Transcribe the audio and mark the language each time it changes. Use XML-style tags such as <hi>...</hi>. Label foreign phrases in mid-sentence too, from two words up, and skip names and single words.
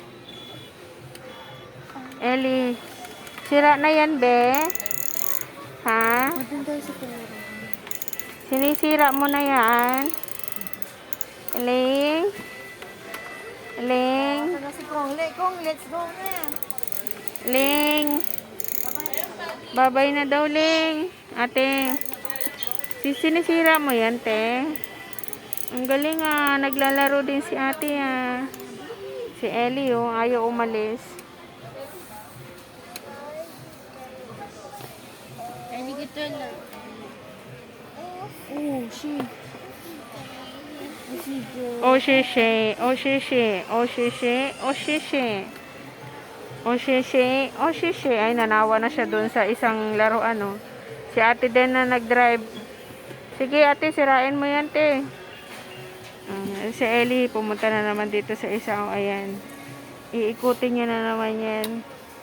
<tl>Ellie, sira na yan, be? Ha? Sinisira mo na yan? Eling? Eling? Kong,</tl> <en>let's go</en> <tl>na. Ling? Babay na daw, Ling. Ate, sinisira mo yan, te? Ang galing, ah. Naglalaro din si ate, ah. Si Ellie, oh. Ayaw umalis. Hindi kita na.</tl> <en>Oh, shit. Oh, shishi. Oh, shishi. Oh, shishi. Oh, shishi. Oh, shishi. Oh, shishi.</en> <tl>Ay, nanawa na siya dun sa isang laruan, oh. Si ate din na nag-drive. Sige, ate, sirain mo yan, te. Si Ellie, pumunta na naman dito sa isa. Oh, ayan. Iikutin niya na naman yan.</tl>